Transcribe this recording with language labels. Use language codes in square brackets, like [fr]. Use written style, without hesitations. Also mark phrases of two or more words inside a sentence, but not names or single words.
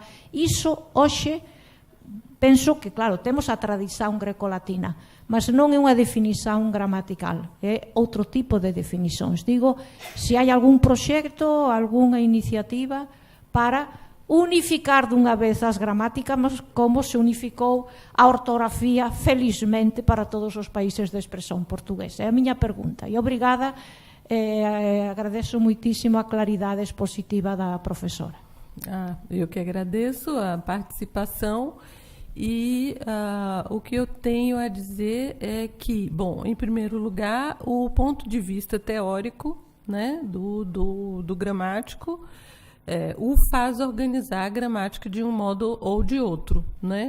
[gl] Iso, hoxe, penso que, claro, temos a tradición grecolatina, mas non é unha definición gramatical, é outro tipo de definicións. Digo, se hai algún proxecto, algunha iniciativa para unificar dunha vez as gramáticas, como se unificou a ortografía, felizmente, para todos os países de expresión portuguesa. É a miña pergunta. [pt] E obrigada, agradeço muitísimo a claridade expositiva da profesora. Eu que agradeço a participação. E o que eu tenho a dizer é que, bom, em primeiro lugar, o ponto de vista teórico, né, do gramático o faz organizar a gramática de um modo ou de outro, né?